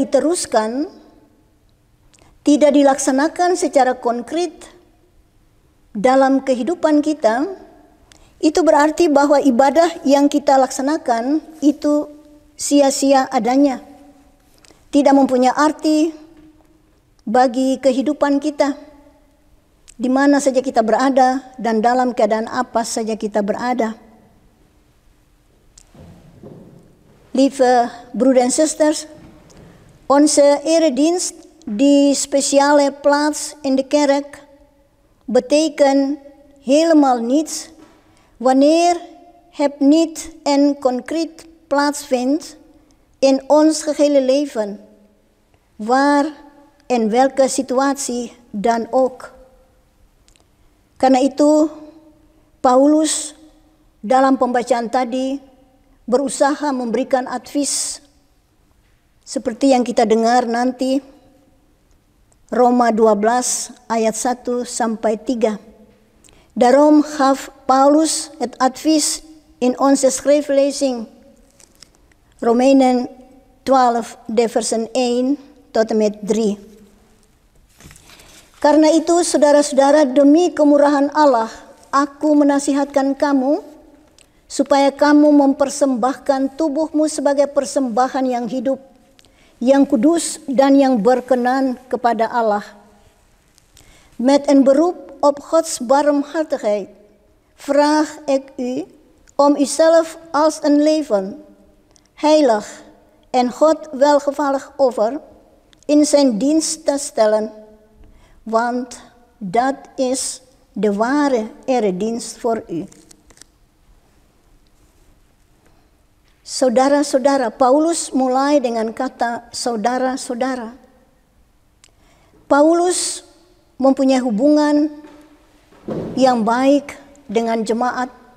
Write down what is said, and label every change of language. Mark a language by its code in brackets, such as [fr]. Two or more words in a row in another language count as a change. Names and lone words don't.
[id] diteruskan, tidak dilaksanakan secara konkret dalam kehidupan kita, itu berarti bahwa ibadah yang kita laksanakan itu sia-sia adanya, tidak mempunyai arti bagi kehidupan kita, di mana saja kita berada dan dalam keadaan apa saja kita berada. [nl] Lieve broeders en zusters, onze eredienst, die speciale plaats in de kerk, betekent helemaal niets wanneer het niet en concreet plaatsvindt in ons gehele leven, waar en welke situatie dan ook. [id] Karena itu, Paulus dalam pembacaan tadi berusaha memberikan advies seperti yang kita dengar nanti, Roma 12 ayat 1 sampai 3. [nl] Daarom gaf Paulus het advies in onze schriftlezing, Romeinen 12, de versen 1 tot en met 3. [id] Karena itu, saudara-saudara, demi kemurahan Allah, aku menasihatkan kamu supaya kamu mempersembahkan tubuhmu sebagai persembahan yang hidup, yang kudus dan yang berkenan kepada Allah. [nl] Met een beroep op Gods barmhartigheid vraag ik u om uzelf als een leven, heilig en God welgevallig over in zijn dienst te stellen, want dat is de ware eredienst voor u. [id] Saudara-saudara, Paulus mulai dengan kata saudara-saudara. Paulus mempunyai hubungan yang baik dengan jemaat.